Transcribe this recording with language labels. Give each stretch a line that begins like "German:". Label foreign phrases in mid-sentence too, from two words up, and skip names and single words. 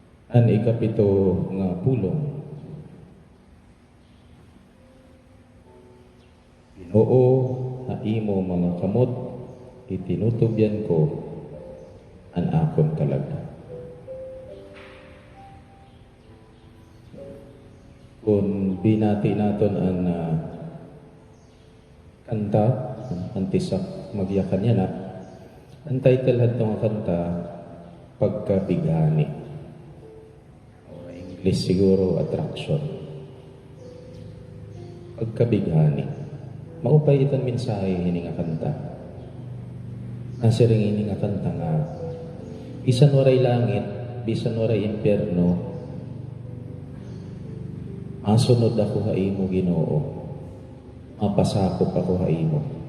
Waray: An ikapito nga pulong. Ginoo, haimo mga kamot, itinutubyan ko an akon talaga. Kung binati naton ang kanta, ang tisak magyakan niya na, ang title hadto nga kanta, Pagkabighani. English siguro, Attraction. Pagkabighani. Maupay itong mensahe hini nga kanta. Ang siring hini nga kanta nga, bisan waray langit, bisan waray impyerno, masunod ako haimo Ginoo, mapasakop ako haimo.